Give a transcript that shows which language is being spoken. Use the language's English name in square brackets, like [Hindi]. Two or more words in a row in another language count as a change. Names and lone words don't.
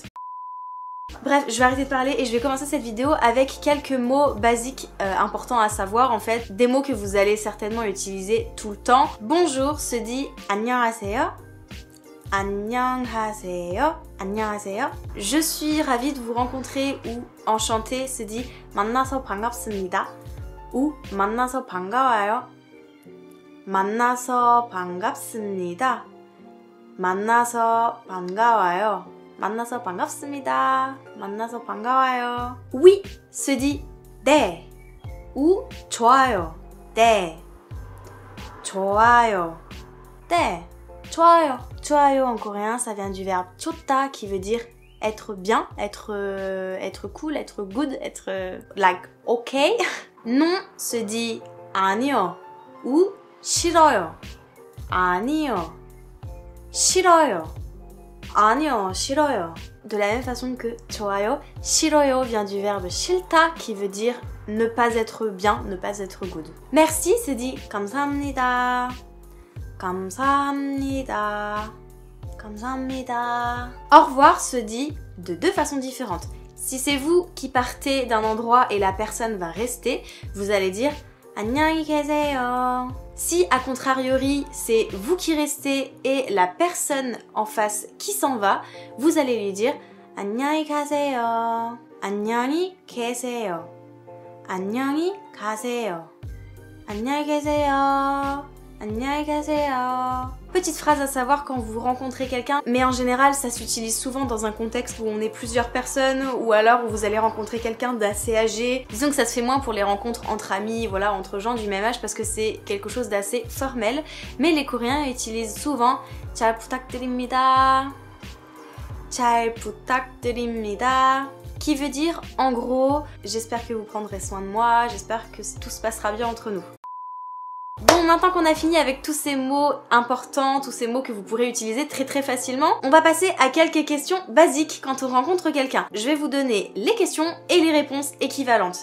[French] Bref, je vais arrêter de parler et je vais commencer cette vidéo avec quelques mots basiques importants à savoir en fait, des mots que vous allez certainement utiliser tout le temps. Bonjour se dit [Korean] 안녕하세요. 안녕하세요. 안녕하세요. [French] Je suis ravie de vous rencontrer ou enchanté se dit [Korean] 만나서 반갑습니다. ou 만나서 반가워요. 만나서 반갑습니다. 만나서 반가워요. 만나서 반갑습니다. 만나서 반가워요. [French] Oui se dit 네 ou [Korean] 좋아요. 네. 좋아요. 네. 좋아요. [French] 좋아요 en coréen ça vient du verbe 좋다 qui veut dire être bien, être cool, être good, être [English] like okay. [French] Non se dit 아니요 ou 싫어요. [Korean] 아니요. 싫어요. 아니요. 싫어요. [French] De la même façon que [Korean] 좋아요, 싫어요 [French] vient du verbe 싫다 qui veut dire ne pas être bien, ne pas être good. Merci se dit [Korean] 감사합니다. 감사합니다. 감사합니다. [French] Au revoir se dit de deux façons différentes. Si c'est vous qui partez d'un endroit et la personne va rester, vous allez dire [Korean] 안녕히 계세요. [French] Si à contrariori c'est vous qui restez et la personne en face qui s'en va, vous allez lui dire [Korean] 안녕히 가세요. 안녕히 계세요. 안녕히 가세요. 안녕히 계세요. 안녕히 계세요. [French] Petite phrase à savoir quand vous rencontrez quelqu'un, mais en général ça s'utilise souvent dans un contexte où on est plusieurs personnes ou alors où vous allez rencontrer quelqu'un d'assez âgé. Disons que ça se fait moins pour les rencontres entre amis, voilà, entre gens du même âge parce que c'est quelque chose d'assez formel. Mais les Coréens utilisent souvent [Korean] 잘 부탁드립니다. 잘 부탁드립니다. [French] Qui veut dire en gros j'espère que vous prendrez soin de moi, j'espère que tout se passera bien entre nous. Bon, maintenant qu'on a fini avec tous ces mots importants, tous ces mots que vous pourrez utiliser très facilement, on va passer à quelques questions basiques quand on rencontre quelqu'un. Je vais vous donner les questions et les réponses équivalentes.